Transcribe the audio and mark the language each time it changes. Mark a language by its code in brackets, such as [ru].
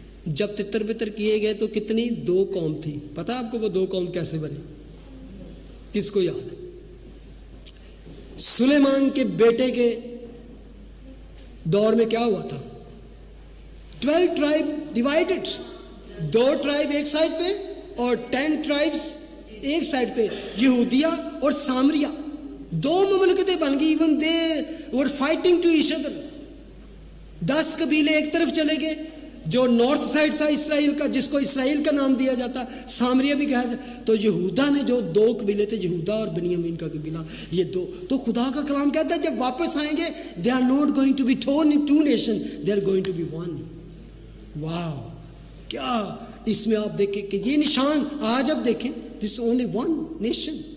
[ur] جب تتر بتر کیے گئے تو کتنی 2 قوم تھی. پتہ آپ کو وہ 2 قوم کیسے بنے؟ کس کو یاد ہے؟ سلیمان کے بیٹے کے دور میں کیا ہوا تھا؟ [en] 12 tribe divided, [ur] 2 ٹرائب ایک سائڈ پہ اور 10 ٹرائبس ایک سائڈ پہ, یہودیہ اور سامریہ. 2 مملکتیں بن گئی. [en] Even they were fighting to each other. [ur] 10 قبیلے ایک طرف چلے گئے, جو نارتھ سائڈ تھا اسرائیل کا, جس کو اسرائیل کا نام دیا جاتا, سامریہ بھی کہا جاتا. تو یہودا نے جو 2 قبیلے تھے, یہودا اور بنیامین کا قبیلہ, یہ 2. تو خدا کا کلام کہتا ہے جب واپس آئیں گے, [en] they are not going to be torn in 2 nations, they are going to be 1. [ur] واو, کیا اس میں آپ دیکھیں کہ یہ نشان آج اب دیکھیں, [en] this is only 1 nation.